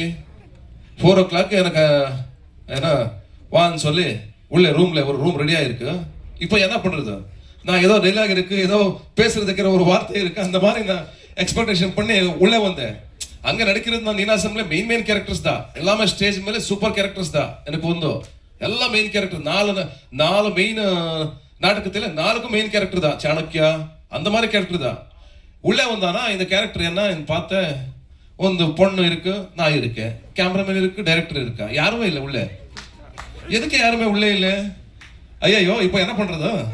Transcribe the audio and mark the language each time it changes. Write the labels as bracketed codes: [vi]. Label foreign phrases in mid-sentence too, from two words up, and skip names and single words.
[ta] 4 o'clock எனக்கு ஏன்னா வான்னு சொல்லி உள்ளே ரூம்ல ஒரு ரூம் ரெடியா இருக்கு. இப்போ என்ன பண்றது, நான் ஏதோ டைலாக் இருக்கு, ஏதோ பேசுறதுக்கு ஒரு வார்த்தை இருக்கு, அந்த மாதிரி நான் எக்ஸ்பெக்டேஷன் பண்ணி உள்ளே வந்தேன். அங்க நடிக்கிறது நான் நீனாசம்ல [en] main characters [ta] தான். எல்லாமே ஸ்டேஜ் மேலே [en] super characters [ta] தான் எனக்கு வந்து. [kn] ಎಲ್ಲ [en] main character. [ta] நாலு மெயின் நாடகத்தில் 4க்கும் [en] main character [ta] தான். சாணக்கியா அந்த மாதிரி கேரக்டர் தான். உள்ளே வந்தானா இந்த கேரக்டர் என்ன பார்த்தேன், ಒಂದು பொண்ணு இருக்கு, நான் இருக்கேன், கேமராமேன் இருக்கு, டைரக்டர் இருக்கா, யாருமே இல்லை உள்ளே. எதுக்கு யாருமே உள்ளே இல்லை? ஐயோ இப்போ என்ன பண்றது?